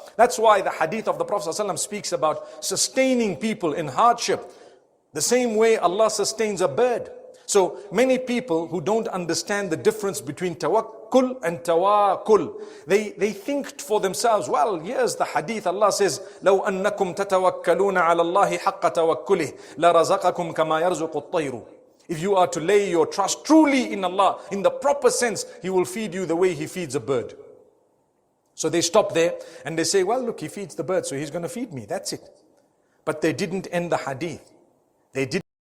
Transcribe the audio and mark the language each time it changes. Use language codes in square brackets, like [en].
[en] That's why the hadith of the Prophet ﷺ speaks about sustaining people in hardship. The same way Allah sustains a bird. So many people who don't understand the difference between tawakkul and tawakkul, they think for themselves, well, here's the hadith. Allah says, [ar] لَوْ أَنَّكُمْ تَتَوَكَّلُونَ عَلَى اللَّهِ حَقَّ تَوَكُّلِهِ لَرَزَقَكُمْ كَمَا يَرْزُقُ الطَّيْرُ. [en] If you are to lay your trust truly in Allah, in the proper sense, He will feed you the way He feeds a bird. So they stop there and they say, well, look, He feeds the bird, so He's going to feed me. That's it. But they didn't end the hadith. They didn't